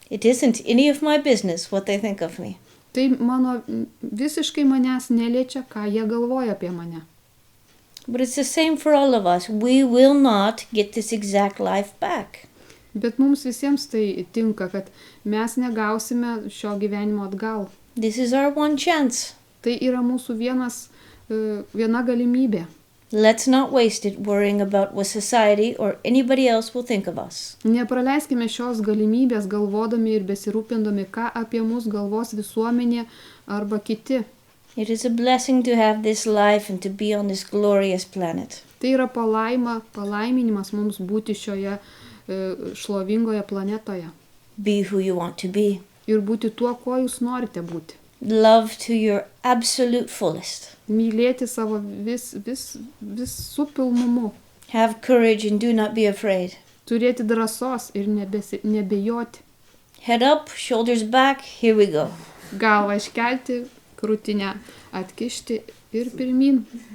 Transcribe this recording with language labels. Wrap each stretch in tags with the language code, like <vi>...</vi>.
<en>It isn't any of my business what they think of me.</en> <lt>Tai visiškai manęs neliečia, ką jie galvoja apie mane.</lt> <en>But it's the same for all of us. We will not get this exact life back.</en> <lt>Bet mums visiems tai tinka, kad mes negausime šio gyvenimo atgal.</lt> <en>This is our one chance.</en> <lt>Tai yra mūsų viena galimybė.</lt> <en>Let's not waste it worrying about what society or anybody else will think of us.</en> <lt>Nepraleiskime šios galimybės galvodami ir besirūpindami, ką apie mus galvos visuomenė arba kiti.</lt> <en>It is a blessing to have this life and to be on this glorious planet.</en> <lt>Tai yra palaiminimas mums būti šioje šlovingoje planetoje.</lt> <en>Be who you want to be.</en> <lt>Ir būti tuo, kuo jūs norite būti.</lt> <en>Love to your absolute fullest.</en> <lt>Mylėti savo visų pilnumu.</lt> <en>Have courage and do not be afraid.</en> <lt>Turėti drąsos ir nebejoti.</lt> <en>Head up, shoulders back, here we go.</en> <lt>Galvą iškelti, krūtinę atkišti ir pirmin.</lt>